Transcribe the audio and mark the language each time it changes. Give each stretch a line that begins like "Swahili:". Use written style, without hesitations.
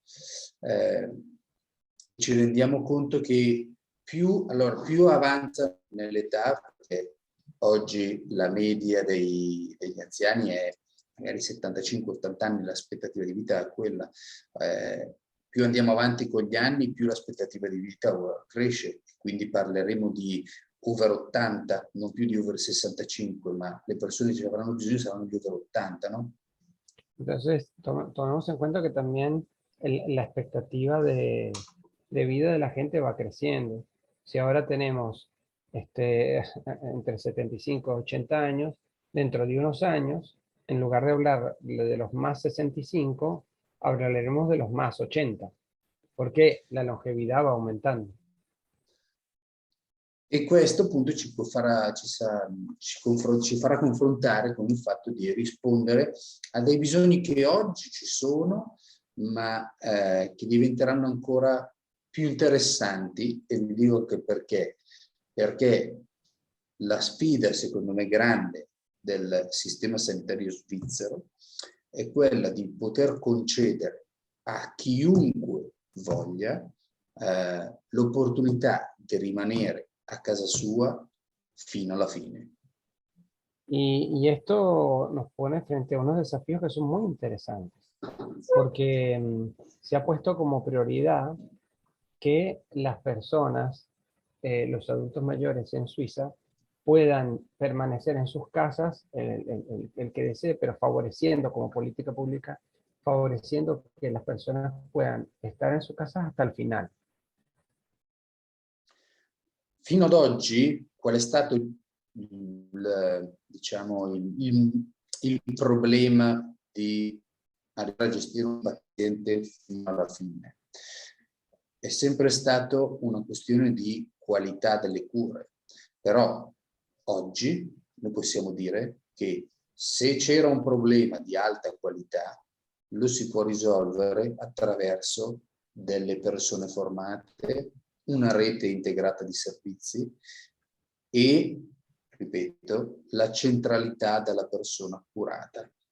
Italian: Ci rendiamo conto che più avanza nell'età, perché oggi la media degli anziani è magari 75-80 anni, l'aspettativa di vita è quella. Più andiamo avanti con gli anni, più l'aspettativa di vita cresce, quindi parleremo di over 80, non più di over 65, ma le persone che avranno bisogno saranno di over 80, ¿no?
Spanish: Entonces, tomemos en cuenta que también la expectativa de vida de la gente va creciendo. Si ahora tenemos entre 75 y 80 años, dentro de unos años, en lugar de hablar de los más 65, hablaremos de los más 80, porque la longevidad va aumentando.
Italian: E questo appunto ci farà confrontare con il fatto di rispondere a dei bisogni che oggi ci sono, ma che diventeranno ancora più interessanti, e vi dico anche perché. Perché la sfida, secondo me, grande del sistema sanitario svizzero è quella di poter concedere a chiunque voglia l'opportunità di rimanere a casa sua fino alla fine.
Spanish: Y esto nos pone frente a unos desafíos que son muy interesantes, porque se ha puesto como prioridad que las personas, los adultos mayores en Suiza, puedan permanecer en sus casas, el que desee, pero favoreciendo como política pública, favoreciendo que las personas puedan estar en sus casas hasta el final.
Italian: Fino ad oggi, qual è stato il problema di arrivare a gestire un paziente fino alla fine? È sempre stato una questione di qualità delle cure, però oggi noi possiamo dire che se c'era un problema di alta qualità, lo si può risolvere attraverso delle persone formate, una rete integrata di servizi e, ripeto, la centralità della persona curata.